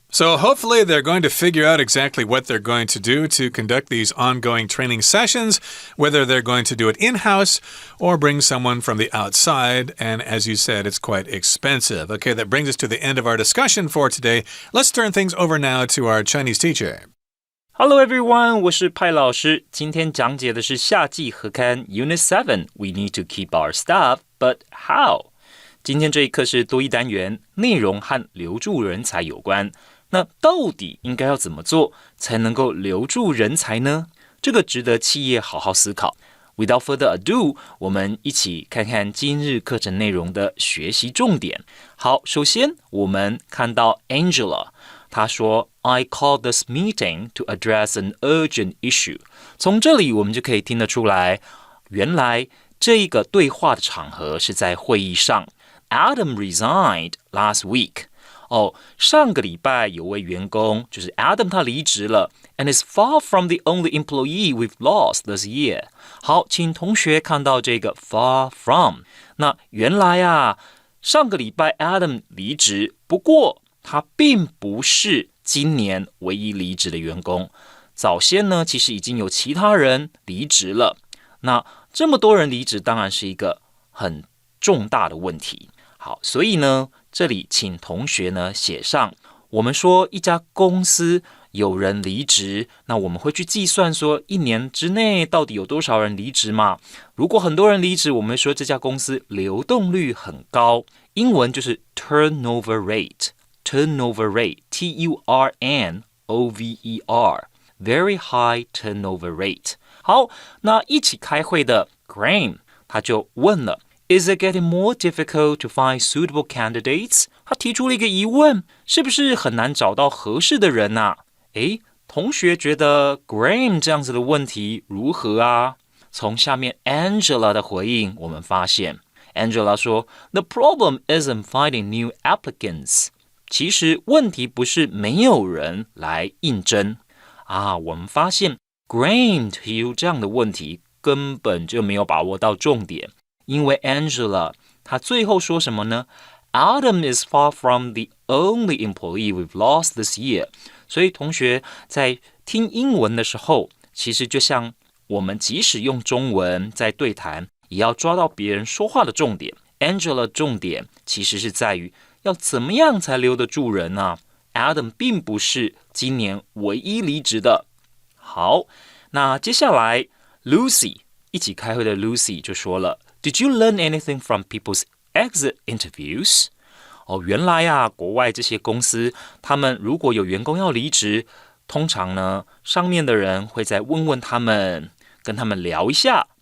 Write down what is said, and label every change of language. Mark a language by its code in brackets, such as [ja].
[en] So hopefully they're going to figure out exactly what they're going to do to conduct these ongoing training sessions, whether they're going to do it in-house or bring someone from the outside. And as you said, it's quite expensive. Okay, that brings us to the end of our discussion for today. Let's turn things over now to our Chinese teacher. Hello everyone, [zh] 我是派老师。今天讲解的是夏季合刊 [en] Unit 7 We need to keep our staff, but how? [zh] 今天这一课是多益单元，内容和留住人才有关。那到底应该要怎么做才能够留住人才呢？这个值得企业好好思考。 [en] Without further ado， [zh] 我们一起看看今日课程内容的学习重点。好，首先我们看到 Angela， 她说 [en] I called this meeting to address an urgent issue。 [zh] 从这里我们就可以听得出来，原来这一个对话的场合是在会议上。 [en] Adam resigned last week。 [zh] 上个礼拜有位员工，就是 Adam 他离职了 [en] and is far from the only employee we've lost this year。 [zh] 好，请同学看到这个 [en] far from， [zh] 那原来啊，上个礼拜 Adam 离职，不过他并不是今年唯一离职的员工，早先呢其实已经有其他人离职了。那这么多人离职当然是一个很重大的问题。好，所以呢这里请同学呢写上，我们说一家公司有人离职，那我们会去计算说一年之内到底有多少人离职嘛。如果很多人离职，我们会说这家公司流动率很高，英文就是 turnover rate， turnover rate T-U-R-N-O-V-E-R [en] very high turnover rate。 [zh] 好，那一起开会的 Graham 他就问了， [en] Is it getting more difficult to find suitable candidates？ [zh] 他提出了一个疑问，是不是很难找到合适的人啊？同学觉得 Graham 这样子的问题如何啊？从下面 Angela 的回应我们发现 Angela 说 [en] The problem isn't finding new applicants。 [zh] 其实问题不是没有人来应征啊，我们发现 Graham 提出这样的问题根本就没有把握到重点。因为 Angela 她最后说什么呢？ [en] Adam is far from the only employee we've lost this year。 [zh] 所以同学在听英文的时候，其实就像我们即使用中文在对谈，也要抓到别人说话的重点。 Angela 重点其实是在于要怎么样才留得住人啊。 Adam 并不是今年唯一离职的。好，那接下来 Lucy 一起开会的 Lucy 就说了， [en] Did you learn anything from people's exit interviews？ [zh] 原来啊，国外这些公司，他们如果有员工要离职，通常呢，上面的人会再问问他们，跟他们聊一下。